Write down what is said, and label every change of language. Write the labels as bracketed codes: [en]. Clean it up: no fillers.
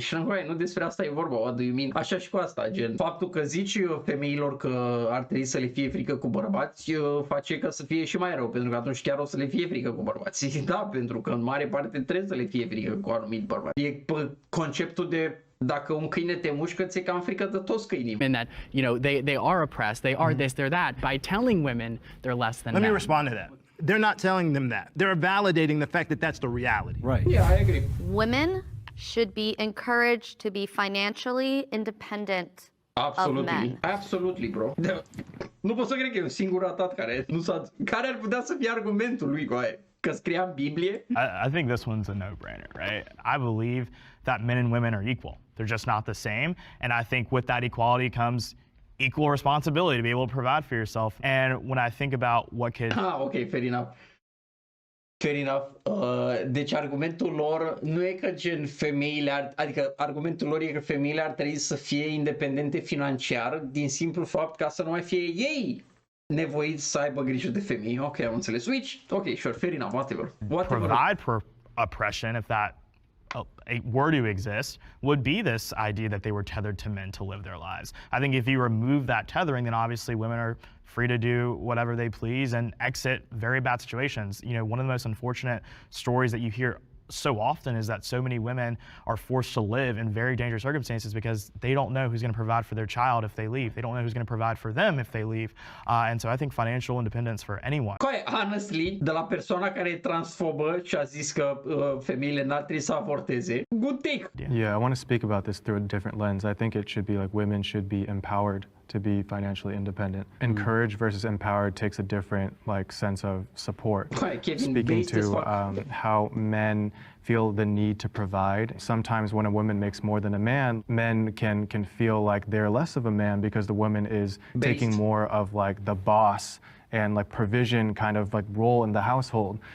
[ro] Și nu despre asta e vorba, [en] what do you mean? [ro] Așa și cu asta, gen, faptul că zici femeilor că ar trebui să le fie frică cu bărbați, face ca să fie și mai rău, pentru că atunci chiar o să le fie frică cu bărbați. Da, pentru că în mare parte trebuie să le fie frică cu anumit bărbați. E conceptul de dacă un câine te mușcă, ți-e cam frică de toți câinii. [en] And that, you know, they are oppressed, they are this, they're that. By telling women they're less than Let men. me respond to that. They're not telling them that. They're validating the fact that that's the reality. Right. Yeah, I agree. Women should be encouraged to be financially independent of men. Absolutely, bro. [ro] Nu pot să cred că e un singur ratat care ar putea să fie argumentul lui, coaie. Că scria în Biblie. [en] I think this one's a no-brainer, right? I believe that men and women are equal. They're just not the same. And I think with that equality comes equal responsibility to be able to provide for yourself. And when I think about what could... Ok, fair enough. Fair enough. [ro] Deci argumentul lor nu e că gen femeile adică argumentul lor e că femeile ar trebui să fie independente financiar din simplu fapt ca să nu mai fie ei nevoiți să aibă grijă de femei. Ok, am înțeles. [en] Which, ok, sure, fair enough, whatever. Provide for oppression, if that were to exist, would be this idea that they were tethered to men to live their lives. I think if you remove that tethering, then obviously women are free to do whatever they please and exit very bad situations. You know, one of the most unfortunate stories that you hear so often is that so many women are forced to live in very dangerous circumstances because they don't know who's going to provide for their child if they leave. They don't know who's going to provide for them if they leave. And so I think financial independence for anyone. Honestly, [ro] de la persoana care e transfobă și a zis că femeile n-ar trebui să avorteze, [en] good take. Yeah, I want to speak about this through a different lens. I think it should be like women should be empowered to be financially independent. Encourage versus empowered takes a different like sense of support. Speaking to how men feel the need to provide. Sometimes when a woman makes more than a man, men can feel like they're less of a man because the woman is taking more of like the boss and like provision kind of like role in the household.